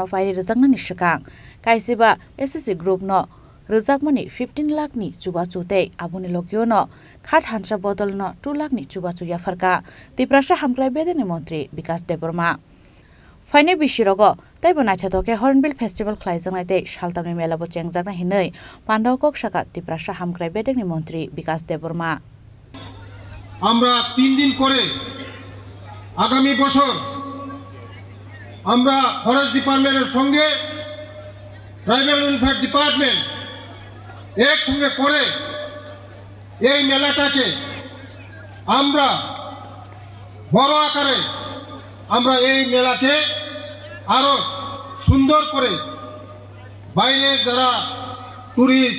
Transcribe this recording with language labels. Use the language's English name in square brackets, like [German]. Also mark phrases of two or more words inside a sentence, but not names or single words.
[Kok Borok] Pairi Rezakna Nishakang Kaisiba SSC Group no Rezakmani 15 lakh ni chuba chute abuni lokyo no khat hansa bodol no 2 lakh ni chuba chu yafarka Tiprasha Hamklai Bedeni Montri Vikas Deborma Faine Bishirogo taibona chatoke Hornbill Festival khlaijang te shaltamni mela bo chengjagna hinai Pandao kok shaka Tiprasha Hamklai Bedeni Montri Vikas Deborma [Bangla] আমরা 3 দিন করে আগামী বছর আমরা [English] Forest Department's [Bangla] সঙ্গে [English] Tribal Welfare Department [Bangla] একসঙ্গে করে এই মেলাটাকে আমরা বড় আকারে আমরা এই মেলাকে আরো সুন্দর করে বাইরে যারা টুরিস্ট